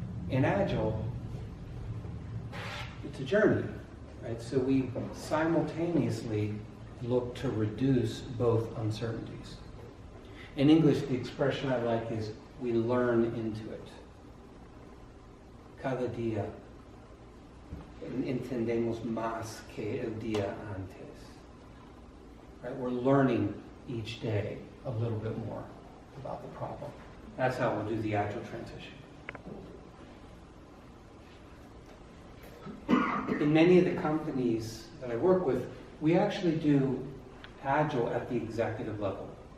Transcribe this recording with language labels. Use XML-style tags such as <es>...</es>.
<en>In Agile, it's a journey, right? So we simultaneously look to reduce both uncertainties. In English, the expression I like is, we learn into it.</en> <es>Cada día entendemos más que el día antes.</es> <en>Right? We're learning each day a little bit more about the problem. That's how we'll do the Agile transition. In many of the companies that I work with, we actually do Agile at the executive level.</en>